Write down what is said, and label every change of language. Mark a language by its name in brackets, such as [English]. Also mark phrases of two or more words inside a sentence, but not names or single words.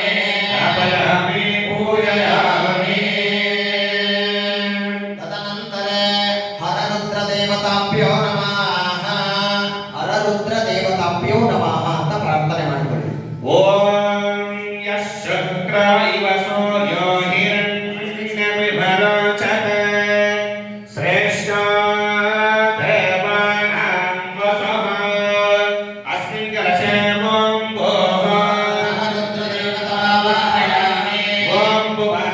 [Sanskrit] ಸ್ಥಾಪಯಾಮಿ ಪೂಜಯಾಮಿ. ತದನಂತರ ಹರರುದ್ರ ದೇವತಾಭ್ಯೋ ನಮಃ. ಹರರುದ್ರ ದೇವತಾಭ್ಯೋ ನಮಃ [Kannada] ಅಂತ ಪ್ರಾರ್ಥನೆ ಮಾಡಿಕೊಳ್ಳಿ. [Sanskrit] ಓಂ ಯಶ್ ಶುಕ್ರ ಇವ ಸೂರ್ಯೋ ಹಿರಣ್ಯಮಿಭರೋಚತೆ ಶ್ರೇಷ್ಠ ದೇವಾನಾಂ ವಸಃ ಅಸ್ಮಿನ್ ಕಲಶೇ ಓಂ ಭೋಃ ಹರರುದ್ರ ದೇವತಾವಾಹಯಾಮಿ. ಓಂ ಭುವಃ